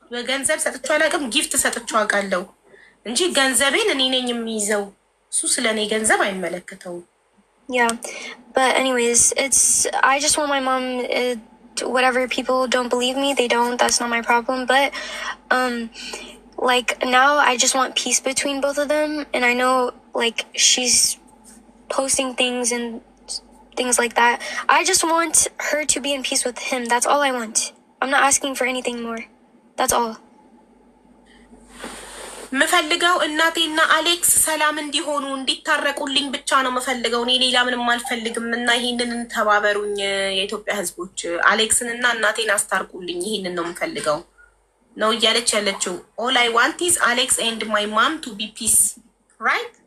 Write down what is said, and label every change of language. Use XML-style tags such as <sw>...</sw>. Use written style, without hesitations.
<am>ገንዘብ ሰጥቼው አላውቅም፣ ጊፍት ሰጥቼው አውቃለሁ እንጂ ገንዘቤን እኔ ነኝ የሚይዘው። እሱ ስለኔ ገንዘብ አይመለከተውም።</am> <en>Yeah, but anyways, I just want my mom, whatever people don't believe me, they don't, that's not my problem. But, like, now I just want peace between both of them. And I know, like, she's posting things and things like that. I just want her to be in peace with him. That's all I want. I'm not asking for anything more. That's all.</en> <am>ምፈልገው እናቴና አሌክስ ሰላም እንዲሆኑ እንዲታረቁልኝ ብቻ ነው ምፈልገው። እኔ ሌላ ምንም አልፈልግም። እና ይሄንን ተባበሩኝ የኢትዮጵያ ሕዝቦች፣ አሌክስን እና እናቴን አስታርቁልኝ። ይሄንን ነው ምፈልገው ነው እያለች ያለችው።</am> <en>all I want is Alex and my mom to be peace, right?</en>